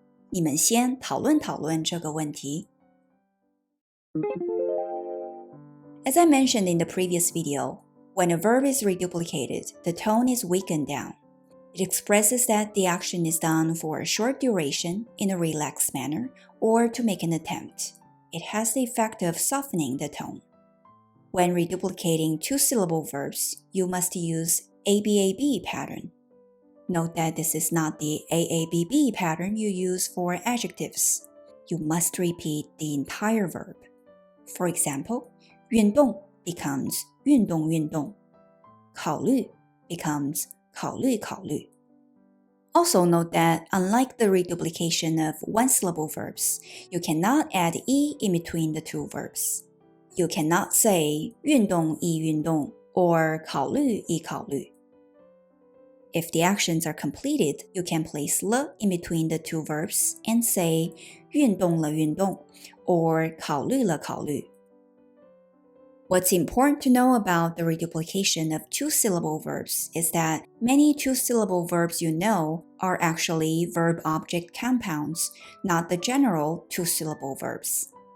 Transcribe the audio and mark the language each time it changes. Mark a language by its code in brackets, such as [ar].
[zh] 你们先讨论讨论这个问题。 [en] As I mentioned in the previous video, when a verb is reduplicated, the tone is weakened down. It expresses that the action is done for a short duration in a relaxed manner or to make an attempt. It has the effect of softening the tone. When reduplicating two-syllable verbs, you must use ABAB pattern. Note that this is not the AABB pattern you use for adjectives. You must repeat the entire verb. For example, 运动 becomes 运动运动. 考虑 becomes 考虑考虑. Also note that unlike the reduplication of one-syllable verbs, you cannot add e in between the two verbs. You cannot say 运动一运动 or 考虑一考虑. If the actions are completed, you can place了 in between the two verbs and say 运动了运动 or 考虑了考虑. What's important to know about the reduplication of two-syllable verbs is that many two-syllable verbs you know are actually verb-object compounds, not the general two-syllable verbs.